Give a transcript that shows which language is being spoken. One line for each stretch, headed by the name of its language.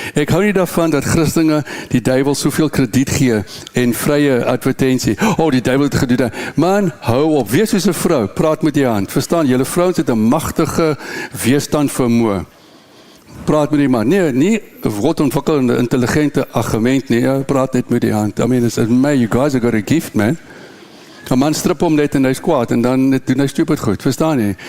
Afrikaans: Ek hou nie daarvan dat Christene die duiwel soveel krediet gee en vrye advertensie. Die duiwel het gedoen. Man, hou op. Wees soos 'n vrou. Praat met die hand. Verstaan, julle vrouens het 'n magtige weerstand vermoë. Praat met die man. Nee, nie word ontwikkel in 'n intelligente argument nie. Praat net met die hand.
English: I mean, it's you guys have got a gift, man.
Afrikaans: 'n man strip hom net en hy's kwaad en dan doen hy stupid goed, verstaan jy?